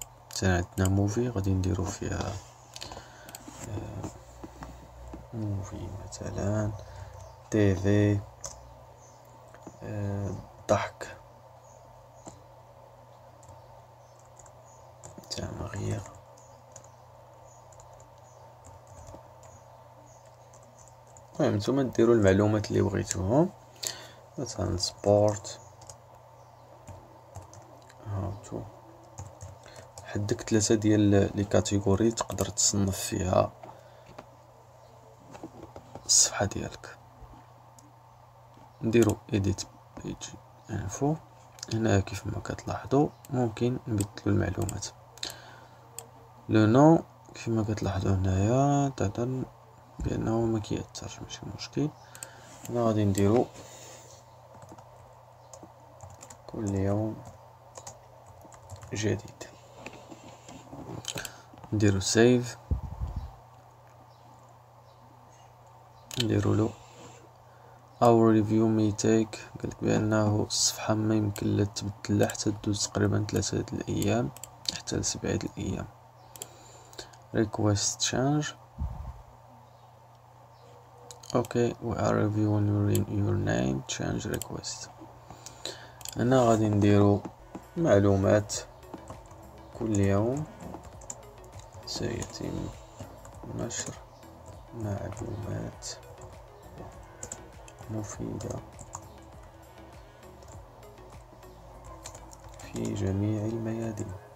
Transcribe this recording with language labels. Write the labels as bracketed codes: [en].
[ar] مثلا عندنا موفي، غادي نديرو فيها موفي مثلا تيفي، ضحك، تمارير، المهم نتوما ديرو المعلومات اللي بغيتوهم. مثلا سبورت، هاوتو. حدك 3 ديال لي كاتيجوري تقدر تصنف فيها الصفحة ديالك. نديرو [en] edit page info. [ar] هنا كيف ما كتلاحظوا ممكن نبدلو المعلومات. لو نو كيف ما كتلاحظوا هنايا تعتبر بانه ما كيأثرش، ماشي مشكل. هنا غادي نديرو كل يوم جديد. نديرو سيف، نديرو له [en] our review may take. [ar] قالك بانه الصفحة ما يمكن لا تبدل حتى تدوز تقريبا 3 الايام حتى ل7 الايام. [en] request change. okay we are reviewing your name change request. [ar] هنا غادي نديرو معلومات كل يوم سيتم نشر معلومات مفيدة في جميع الميادين: